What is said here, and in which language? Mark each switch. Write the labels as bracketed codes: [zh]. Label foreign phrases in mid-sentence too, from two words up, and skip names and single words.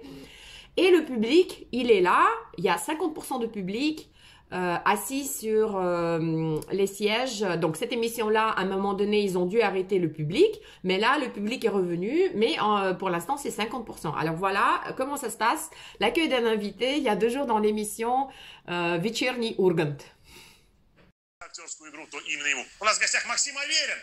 [fr] Et le public, il est là, il y a 50% de public assis sur les sièges. Donc cette émission-là, à un moment donné, ils ont dû arrêter le public, mais là, le public est revenu, mais pour l'instant, c'est 50%. Alors voilà, comment ça se passe? L'accueil d'un invité, il y a 2 jours dans l'émission Вечерний Ургант. [ru] Актерскую игру, то именно ему. У нас в гостях Максим Аверин.